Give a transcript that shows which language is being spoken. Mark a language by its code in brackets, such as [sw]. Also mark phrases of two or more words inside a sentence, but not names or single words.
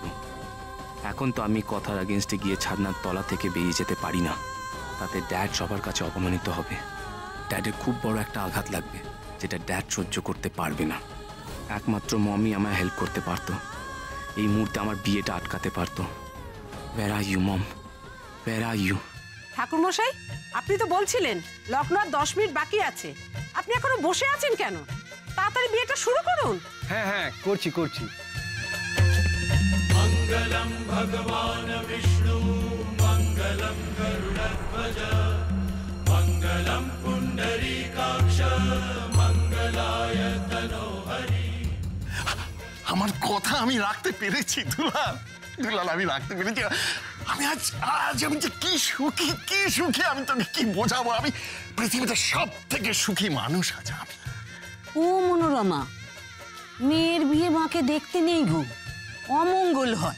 [bn] এখন তো আমি কথার আগেনস্টে গিয়ে ছাদনার তলা থেকে বেরিয়ে যেতে পারি না, তাতে ড্যাড সবার কাছে অপমানিত হবে। ড্যাডের খুব বড় একটা আঘাত লাগবে, যেটা ড্যাড সহ্য করতে পারবে না। একমাত্র মমই আমায় হেল্প করতে পারতো, এই মুহূর্তে আমার বিয়েটা আটকাতে পারতো। [en] Where are you, Mom? Where are you? [bn] ঠাকুরমশাই, আপনি তো বলছিলেন লগ্ন আর 10 মিনিট বাকি আছে, আপনি এখনো বসে আছেন কেন? তাড়াতাড়ি বিয়েটা শুরু করুন। হ্যাঁ করছি। [sa] मङ्गलं भगवान् विष्णु मङ्गलं गरुडध्वज मङ्गलं पुण्डरीकाक्ष मंगलाय तनोहरि। [bn] আমার কথা আমি রাখতে পেরেছি দুলাল, আমি রাখতে পেরেছি। আমি আজ আমি যে কি সুখী আমি তোকে কি বোঝাবো। আমি পৃথিবীতে সব থেকে সুখী মানুষ আজ আমি। ও মনোরমা, মেয়ের বিয়ে মাকে দেখতে নেই গো, অমঙ্গল হয়।